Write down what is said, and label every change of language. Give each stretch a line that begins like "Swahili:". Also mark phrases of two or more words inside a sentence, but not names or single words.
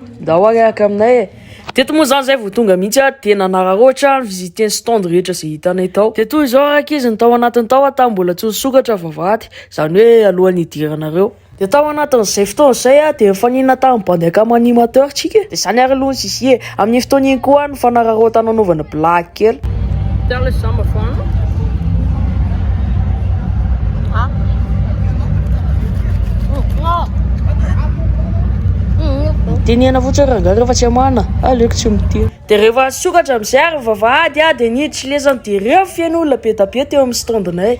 Malagasy: Ndao araka aminay teto moa zany zay vao tonga mihitsy tena nararoatra visiter ny stand rehetra izay hitanay tao. Dia toy izao araka izy ny tao anatiny tao tao mbola tsy sokatra vavahady zany hoe alohan'ny hidiranareo. Dia tao anatin'izay fotoana izay dia fanina tamin'ny bandeka animateur tsika. Dia zany ary aloha sisy amin'ny fotoana iny koa ny fanararaotana anaovana blague kely.
English: Tell us some fun.
Malagasy: Tenena fotsy rangahy rehefa tsy amana aleoko tsy miteny. Dia rehefa sokatra amin'izay ary vavahady dia niditra lesany dia rehefa feno olona be da be teo amin'ny standinay.